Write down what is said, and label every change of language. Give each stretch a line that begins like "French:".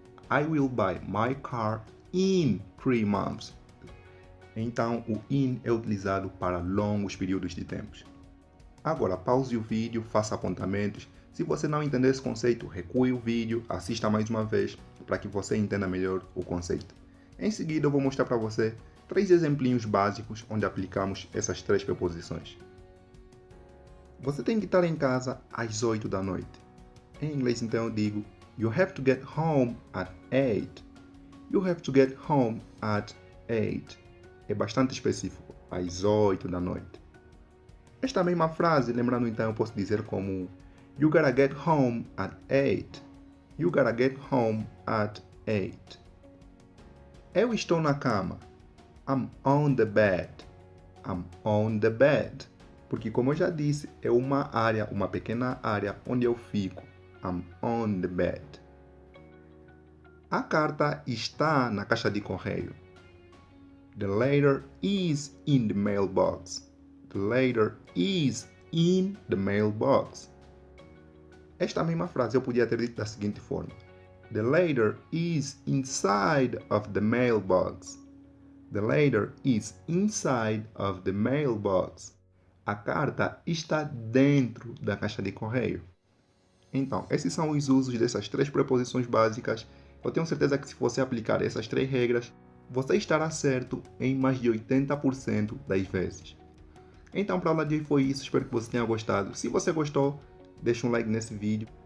English: I will buy my car in 3 months.
Portuguese: Então, o in é utilizado para longos períodos de tempo. Agora, pause o vídeo, faça apontamentos. Se você não entender esse conceito, recue o vídeo, assista mais uma vez para que você entenda melhor o conceito. Em seguida, eu vou mostrar para você 3 exemplinhos básicos onde aplicamos essas 3 preposições. Você tem que estar em casa às 8 da noite. Em inglês, então, eu digo
English: You have to get home at 8. You have to get home at 8.
Portuguese: É bastante específico, às 8 da noite. Esta mesma frase, lembrando então, eu posso dizer como
English: You gotta get home at 8. You gotta get home at 8.
Portuguese: Eu estou na cama.
English: I'm on the bed. I'm on the bed.
Portuguese: Porque, como eu já disse, é uma área, uma pequena área onde eu fico.
English: I'm on the bed.
Portuguese: A carta está na caixa de correio.
English: The letter is in the mailbox. The letter is in the mailbox.
Portuguese: Esta mesma frase eu podia ter dito da seguinte forma.
English: The letter is inside of the mailbox. The letter is inside of the mailbox.
Portuguese: A carta está dentro da caixa de correio. Então, esses são os usos dessas 3 preposições básicas. Eu tenho certeza que se você aplicar essas 3 regras, você estará certo em mais de 80% das vezes. Então, para a aula de hoje foi isso, espero que você tenha gostado. Se você gostou, deixa um like nesse vídeo.